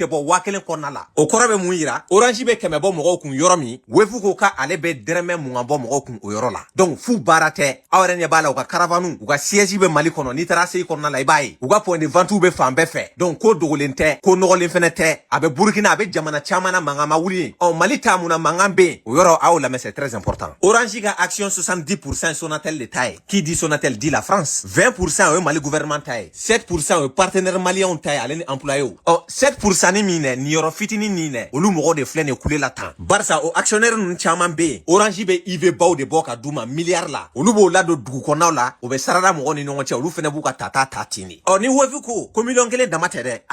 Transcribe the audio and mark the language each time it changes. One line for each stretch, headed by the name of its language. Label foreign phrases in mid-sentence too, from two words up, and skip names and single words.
Bambara: bɔ 1000 kɔnɔna la o kɔrɔ bɛ mun yira Orange bɛ kɛmɛ bɔ mɔgɔw kun yɔrɔ min wefu ko ka ale bɛ dɛrɛmɛ mugan bɔ mɔgɔw kun o yɔrɔ la donc fu baara tɛ aw yɛrɛ ɲɛ b'a la u ka caravane u ka siège bɛ Mali kɔnɔ n'i taara se kɔnɔna la i b'a ye u ka
French: point de vente
Bambara: bɛ fan bɛɛ fɛ donc ko dogolen tɛ ko nɔgɔlen fɛnɛ tɛ a bɛ Burkina a bɛ jamana caman na mankan ma wuli Mali ta mun na mankan bɛ yen o yɔrɔ a y'o lamɛn
French: c'est très important
Bambara: Orange ka action 70% Sonatel de ta ye
French: qui dit Sonatel dit la France
Bambara: 20% o ye Mali gouvernement ta ye 7% o ye
French: partenaire malien
Bambara: ta ye ale ni employé 7% ni min ni yɔrɔ fitinin nin dɛ olu mɔgɔw de filɛ nin kule la tan barisa o actionnaire ninnu caman bɛ yen Orange bɛ IV baw de bɔ ka d'u ma milliard la olu b'o ladon dugu kɔnɔnaw la o bɛ sarada mɔgɔw ni ɲɔgɔn cɛ olu fɛnɛ b'u ka ta ten de ni wefu ko million 1 dama tɛ dɛ